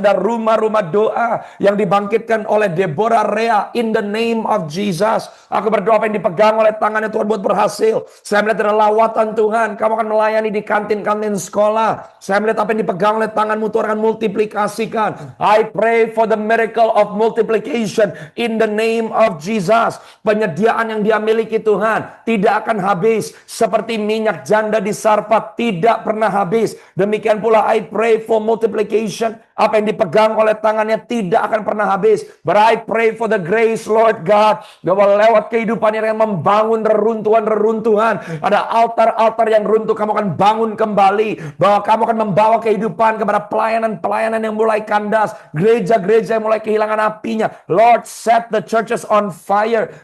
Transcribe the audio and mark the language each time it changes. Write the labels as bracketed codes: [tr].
[id] Ada rumah-rumah doa yang dibangkitkan oleh Deborah Rea [en] in the name of Jesus. [id] Aku berdoa apa yang dipegang oleh tangannya Tuhan buat berhasil. Saya melihat ada lawatan Tuhan, kamu akan melayani di kantin-kantin sekolah. Saya melihat apa yang dipegang oleh tanganmu Tuhan akan multiplikasikan. [en] I pray for the miracle of multiplication in the name of Jesus. [id] Penyediaan yang dia miliki Tuhan tidak akan habis. Seperti minyak janda di Sarfat tidak pernah habis. Demikian pula [en] I pray for multiplication. [id] Apa yang dipegang oleh tangannya tidak akan pernah habis. [en] But I pray for the grace, Lord God, [id] bahwa lewat kehidupan yang membangun reruntuhan-reruntuhan. Ada altar-altar yang runtuh, kamu akan bangun kembali. Bahwa kamu akan membawa kehidupan kepada pelayanan-pelayanan yang mulai kandas. Gereja-gereja yang mulai kehilangan apinya. [en] Lord, set the churches on fire.